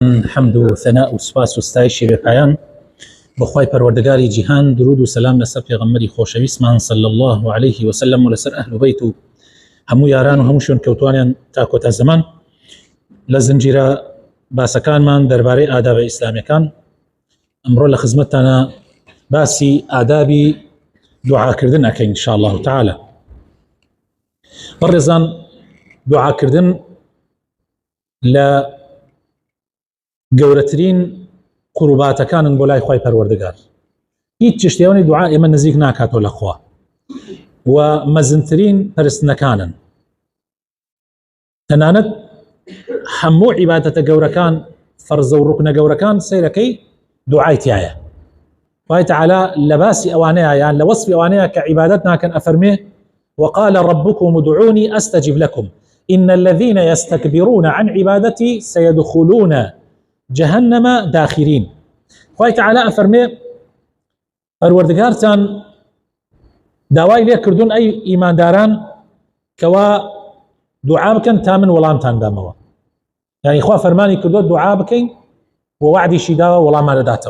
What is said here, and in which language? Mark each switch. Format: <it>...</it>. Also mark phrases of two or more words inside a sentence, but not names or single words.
<ckb>حمد و ثناء و سپاس و ستایشی بێ پایان بەخوای پەروەردگاری جیهان، درود و سەلام لەسەر پێغەمبەری خۆشەویستمان</ckb> <ar>صلی الله عليه وسلم</ar> <ckb>و لەسەر ئەهل بەیت و هەموو یاران و هەموو شوێن کەوتوانیان تا کۆتا زەمان. لە زنجیرە باسەکانمان دەربارەی ئادابە ئیسلامیەکان ئەمڕۆ لە خزمەتتانە باسی ئادابی دوعاکردن ئەکەین</ckb> <ar>ان شاء الله تعالى.</ar> <ckb>بەڕێزان، دوعاکردن لە گەورەترین قورباتەکانن بۆ لای خوای پەروەردگار. هیچ شتێوەی دوعا ئێمە نزیک ناکاتەوە لە خوا و مەزنترین پەرستنەکانن. تەنانەت هەموو عیبادەتە گەورەکان، فەرزە و ڕوکنە گەورەکان سەیرەکەی دوعای تایە. خوای تەعالا لە باسی ئەوانەیە یان لە وەسفی ئەوانەیە کە عیبادەت ناکەن ئەفەرمێ</ckb> <ar>وقال ربكم ادعوني استجب لكم ان الذين يستكبرون عن عبادتي سيدخلون جهنم داخرين.</ar> <ckb>خوای تەعالا ئەفەرمێ پەروەردگارتان داوای لێ کردوون ئەی ئیمانداران کەوا دوعا بکەن تا من وەڵامتان دامەوە. یعنی خوا فەرمانی کردووە دوعا بکەین و وعدیشی داوە وەڵامان دەداتەوە.</ckb>